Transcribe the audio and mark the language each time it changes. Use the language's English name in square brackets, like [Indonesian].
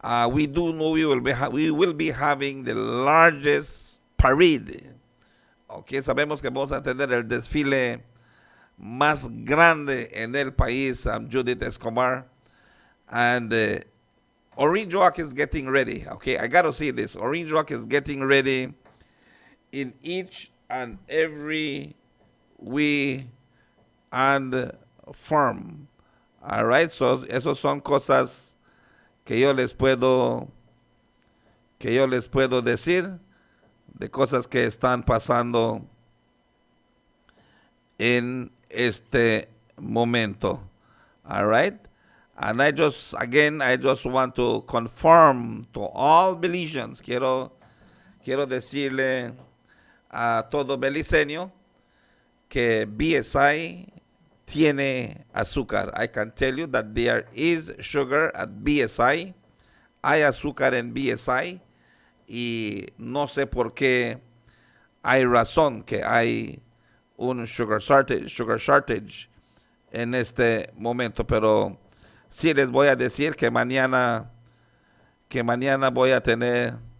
[English] We do know we will be having the largest parade. [Spanish] Okay, sabemos que vamos a tener el desfile más grande en el país, Judith Escobar. [English] And Orange Walk is getting ready. Okay, I got to see this. Orange Walk is getting ready in each and every way and form. All right, so [Spanish] esos son cosas que yo les puedo decir de cosas que están pasando en este momento. [English] All right? And I just want to confirm to all Belizeans, [Spanish] quiero decirle a todo beliceño que BSI tiene azúcar. [English] I can tell you that there is sugar at BSI. [Spanish] Hay azúcar en BSI y no sé por qué hay razón que hay un [English] sugar shortage [Spanish] en este momento, pero sí les voy a decir que mañana voy a tener